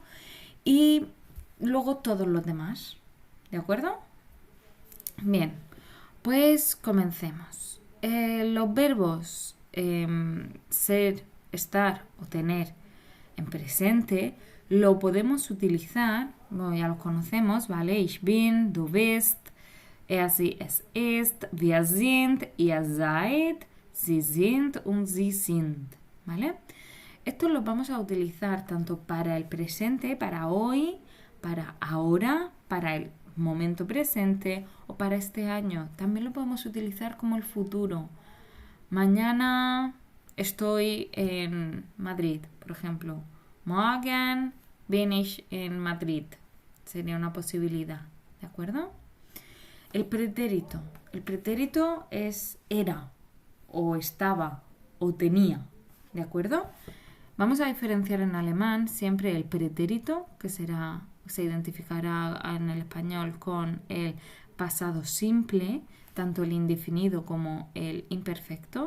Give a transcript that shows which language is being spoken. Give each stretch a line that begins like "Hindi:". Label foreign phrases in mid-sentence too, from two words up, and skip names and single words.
Spanish: Y luego todos los demás, ¿de acuerdo? Bien, pues comencemos. Los verbos ser, estar o tener en presente lo podemos utilizar, bueno, ya los conocemos, ¿vale?
German: Ich bin, du bist, sie, es ist, wir sind, ihr seid, sie sind und sie sind,
Spanish: ¿vale? Estos los vamos a utilizar tanto para el presente, para hoy, para ahora, para el momento presente o para este año. También lo podemos utilizar como el futuro. Mañana estoy en Madrid, por ejemplo.
German: Morgen bin ich en Madrid.
Spanish: Sería una posibilidad, ¿de acuerdo? El pretérito. El pretérito es era, o estaba, o tenía, ¿de acuerdo? Vamos a diferenciar en alemán siempre el pretérito, que se identificará en el español con el pasado simple, tanto el indefinido como el imperfecto.